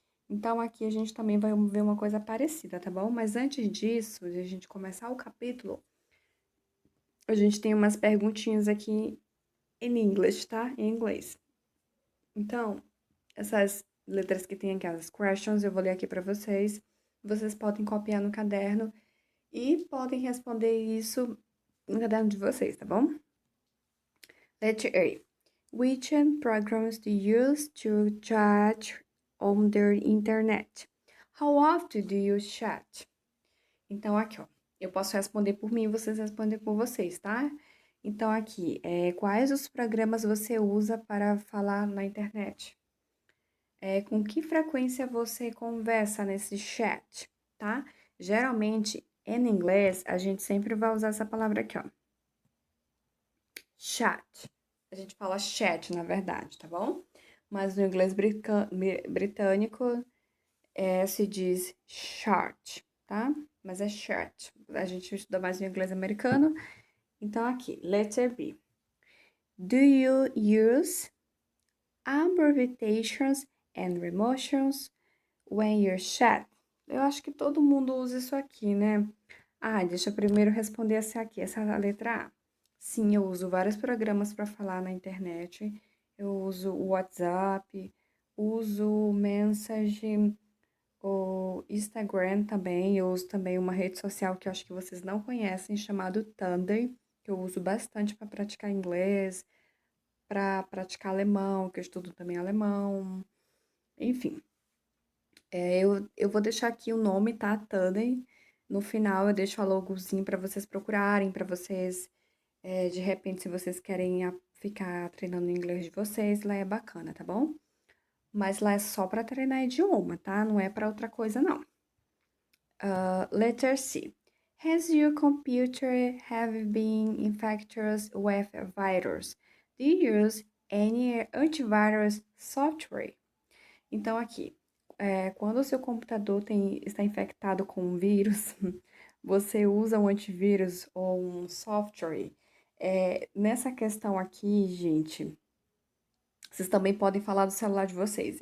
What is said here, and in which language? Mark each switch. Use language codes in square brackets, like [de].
[pt] Então, aqui a gente também vai ver uma coisa parecida, tá bom? Mas antes disso, de a gente começar o capítulo, a gente tem umas perguntinhas aqui em inglês, tá? Em inglês. Então, essas letras que tem aqui, as questions, eu vou ler aqui para vocês. Vocês podem copiar no caderno e podem responder isso no caderno de vocês, tá bom? [en] Letter A. Which programs do you use to chat on the internet? How often do you chat? [pt] Então, aqui, ó. Eu posso responder por mim e vocês respondem por vocês, tá? Então, aqui, quais os programas você usa para falar na internet? Com que frequência você conversa nesse chat, tá? Geralmente, em inglês, a gente sempre vai usar essa palavra aqui, ó. Chat. A gente fala chat, na verdade, tá bom? Mas no inglês britânico, Se diz chart, tá? Mas é chart. A gente estuda mais o inglês americano. Então, aqui, [en] letter B. Do you use abbreviations and emotions when you chat? [pt] Eu acho que todo mundo usa isso aqui, né? Deixa eu primeiro responder essa letra A. Sim, eu uso vários programas para falar na internet. Eu uso o WhatsApp, uso o Message, o Instagram também. Eu uso também uma rede social que eu acho que vocês não conhecem, chamado Thunder, que eu uso bastante para praticar inglês, para praticar alemão, que eu estudo também alemão. Enfim, eu vou deixar aqui o nome, tá? Thunder. No final eu deixo a logozinho para vocês procurarem, para vocês, de repente, se vocês querem ficar treinando o inglês de vocês, lá é bacana, tá bom? Mas lá é só para treinar idioma, tá? Não é para outra coisa, não. [en] Letter C. Has your computer have been infected with a virus? Do you use any antivirus software? [pt] Então, aqui, quando o seu computador está infectado com um vírus, você usa um antivírus ou um software. Nessa questão aqui, gente, vocês também podem falar do celular de vocês.